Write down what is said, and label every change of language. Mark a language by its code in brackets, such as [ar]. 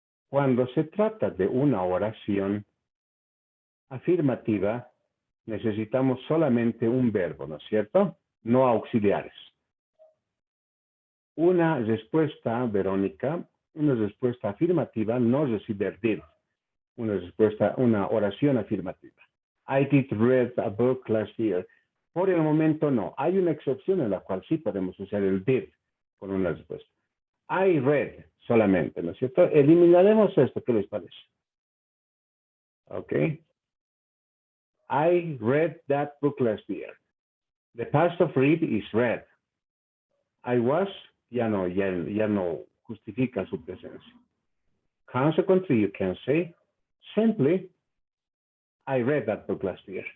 [es] Cuando se trata de una oración afirmativa, necesitamos solamente un verbo, ¿no es cierto? No auxiliares. Una respuesta, Verónica, una respuesta afirmativa no recibe did. Una oración afirmativa. [en] I did read a book last year. [es] Por el momento no. Hay una excepción en la cual sí podemos usar el did con una respuesta. I read solamente, ¿no es cierto? Eliminaremos esto, ¿qué les parece? Ok. [en] I read that book last year. The past of read is read. [es] I was, ya no justifica su presencia. [en] Consequently, you can say simply, I read that book last year.